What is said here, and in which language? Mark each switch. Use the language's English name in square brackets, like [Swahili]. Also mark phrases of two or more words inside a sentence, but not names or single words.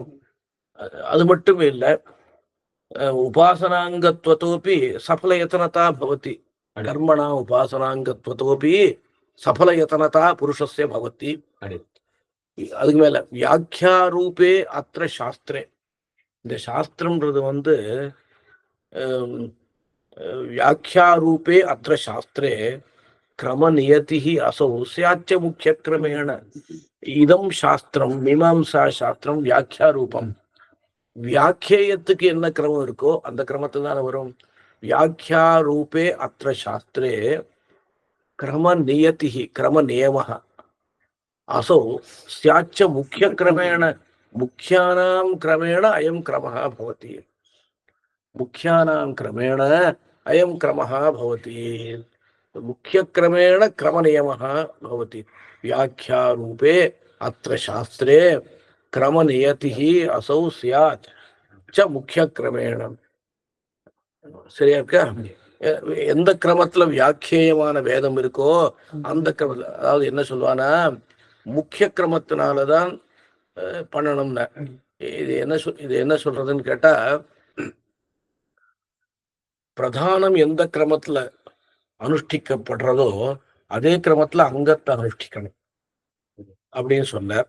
[Tamil] அது மட்டும் இல்ல, [Sanskrit] उपासनाङ्गत्वतोऽपि सफलयत्नता भवति. कर्मणा उपासनाङ्गत्वतोऽपि सफलयत्नता पुरुषस्य भवति. [Tamil] அதுக்கு மேல [Sanskrit] व्याख्या रूपे अत्र शास्त्रे. [Tamil] இந்த சாஸ்திரம்ன்றது வந்து [Sanskrit] व्याख्यारूपे अत्र शास्त्रे क्रमनियतिः असौ स्याच्च मुख्यक्रमेण. इदं शास्त्रं मीमांसा शास्त्रं व्याख्यारूपं. [Tamil] வியாக்கியத்துக்கு என்ன கிரமம் இருக்கோ அந்த கிரமத்தை தான் வரும். [Sanskrit] व्याख्यारूपे अत्र शास्त्रे क्रम नियतिः क्रम नियमः असौ स्याच्च मुख्यक्रमेण मुख्यानां क्रमेण अयं क्रमः भवति. मुख्यानां क्रमेण अयं क्रमः भवति. मुख्यक्रमेण क्रमनियमः भवति। व्याख्यारूपे अत्र शास्त्रे क्रमनियतिः असौ स्यात् च मुख्यक्रमेण. [Tamil] சரியா இருக்கா? எந்த கிரமத்துல வியாக்கியமான வேதம் இருக்கோ அந்த கிரமத்துல, அதாவது என்ன சொல்லுவானா, முக்கிய கிரமத்தினாலதான் பண்ணணும்னா. இது என்ன சொல்றதுன்னு கேட்டா, பிரதானம் எந்த கிரமத்துல அனுஷ்டிக்கப்படுறதோ அதே கிரமத்துல அங்கத்தை அனுஷ்டிக்கணும் அப்படின்னு சொன்னார்.